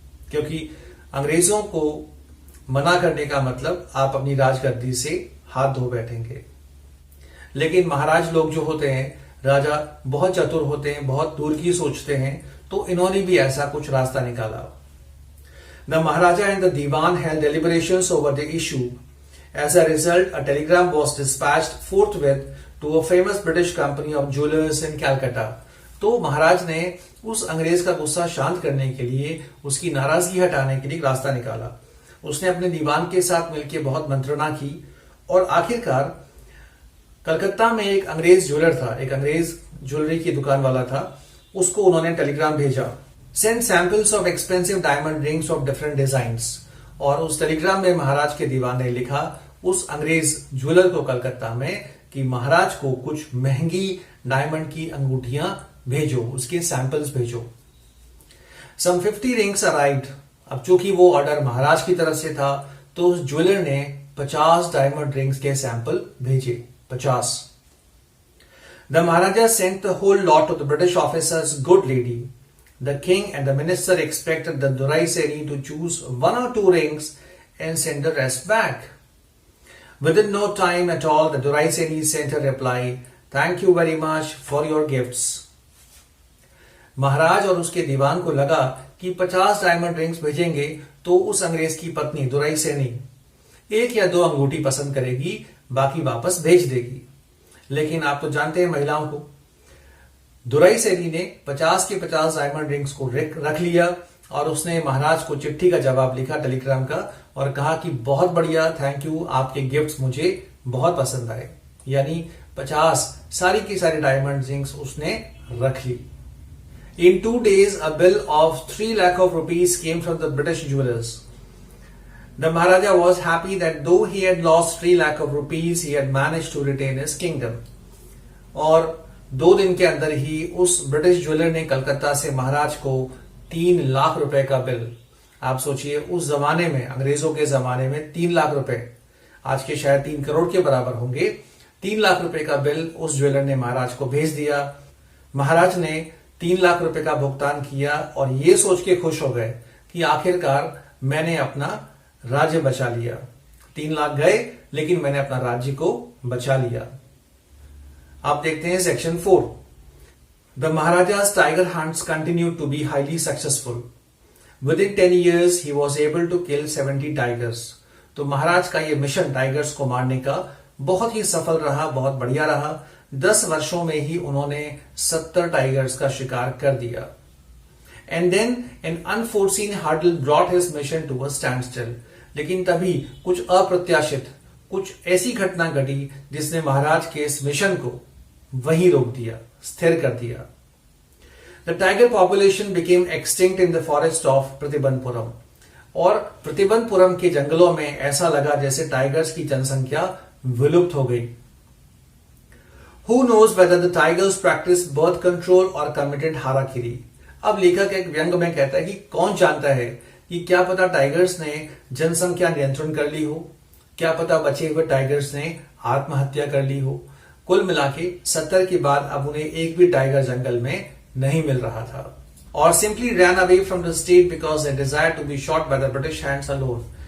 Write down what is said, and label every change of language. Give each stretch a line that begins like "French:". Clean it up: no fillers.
Hindi: क्योंकि अंग्रेजों को मना करने का मतलब आप अपनी राजगद्दी से हाथ धो बैठेंगे। लेकिन महाराज लोग जो होते हैं, राजा बहुत चतुर होते हैं, बहुत दूर की सोचते हैं, तो इन्होंने भी ऐसा कुछ रास्ता निकाला।
English: The Maharaja and the Dewan held deliberations over the issue. As a result, a telegram was dispatched forthwith to a famous British company of jewelers in Calcutta.
Hindi: तो महाराज ने उस अंग्रेज का गुस्सा शांत करने के लिए, उसकी नाराजगी हटाने के लिए एक रास्ता निकाला। उसने अपने दीवान के साथ मिलकर बहुत मंत्रणा की और आखिरकार कलकत्ता में एक अंग्रेज ज्वेलर था, एक अंग्रेज ज्वेलरी की दुकान वाला था, उसको उन्होंने टेलीग्राम भेजा,
English: Send samples of expensive diamond rings of different designs.
Hindi: और उस टेलीग्राम में महाराज के दीवान ने लिखा उस अंग्रेज ज्वेलर को कलकत्ता में कि महाराज को कुछ महंगी डायमंड की अंगूठियां भेजो, उसके सैंपल्स भेजो।
English: Some 50 rings arrived.
Hindi: अब चूंकि वो ऑर्डर महाराज की तरफ से था, तो उस ज्वेलर ने 50 डायमंड रिंग्स के सैंपल भेजे, 50।
English: The Maharaja sent the whole lot to the British officer's good lady. The king and the minister expected the Durai Seni to choose 1 or 2 rings and send the rest back. Within no time at all, the Durai Seni sent a reply, "Thank you very much for your gifts."
Hindi: महाराज और उसके दीवान को लगा कि 50 diamond rings भेजेंगे तो उस अंग्रेज की पत्नी दुराई सेनी 1 या 2 अंगूठी पसंद करेगी, बाकी वापस भेज देगी। लेकिन आप तो जानते हैं महिलाओं को। दुराई सेनी ने 50 के 50 डायमंड रिंग्स को रख लिया और उसने महाराज को चिट्ठी का जवाब लिखा, टेलीग्राम का, और कहा कि बहुत बढ़िया, थैंक यू, आपके गिफ्ट्स मुझे बहुत पसंद आए। यानी 50 सारी की सारी डायमंड रिंग्स उसने रख ली।
English: In 2 days, a bill of 3 lakh of rupees came from the British jewelers. The Maharaja was happy that though he had lost 3 lakh of rupees, he had managed to retain his kingdom.
Hindi: और 2 दिन के अंदर ही उस British jeweller ने कलकत्ता से महाराज को 3 लाख रुपए का बिल, आप सोचिए उस जमाने में, अंग्रेजों के जमाने में 3 लाख रुपए आज के शायद 3 करोड़ के बराबर होंगे, 3 लाख रुपए का बिल उस ज्वेलर ने महाराज को भेज दिया। महाराज ने 3 लाख रुपए का भुगतान किया और ये सोच के खुश हो गए कि आखिरकार मैंने अपना राज्य बचा लिया। 3 लाख गए, लेकिन मैंने अपना राज्य को बचा लिया। आप देखते हैं section 4।
English: The Maharaja's tiger hunts continued to be highly successful. Within 10 years, he was able to kill 70 tigers.
Hindi: तो महाराज का ये मिशन टाइगर्स को मारने का बहुत ही सफल रहा, बहुत बढ़िया रहा। 10 वर्षों में ही उन्होंने 70 टाइगर्स का शिकार कर दिया।
English: And then an unforeseen hurdle brought his mission to a standstill.
Hindi: लेकिन तभी कुछ अप्रत्याशित, कुछ ऐसी घटना घटी जिसने महाराज के इस मिशन को वहीं रोक दिया, स्थिर कर दिया।
English: The tiger population became extinct in the forest of Pratibandhapuram.
Hindi: और प्रतिबंधपुरम के जंगलों में ऐसा लगा जैसे टाइगर्स की जनसंख्या विलुप्त हो गई।
English: Who knows whether the tigers practiced birth control or committed harakiri?
Hindi: अब लेखक एक व्यंग में कहता है कि कौन जानता है कि क्या पता टाइगर्स ने जनसंख्या नियंत्रण कर ली हो, क्या पता बचे हुए टाइगर्स ने आत्महत्या कर ली हो। कुल मिलाके 70 के बाद अब उन्हें एक भी टाइगर जंगल में नहीं मिल रहा था। और
English: simply ran away from the state because they desired to be shot by the British hands alone.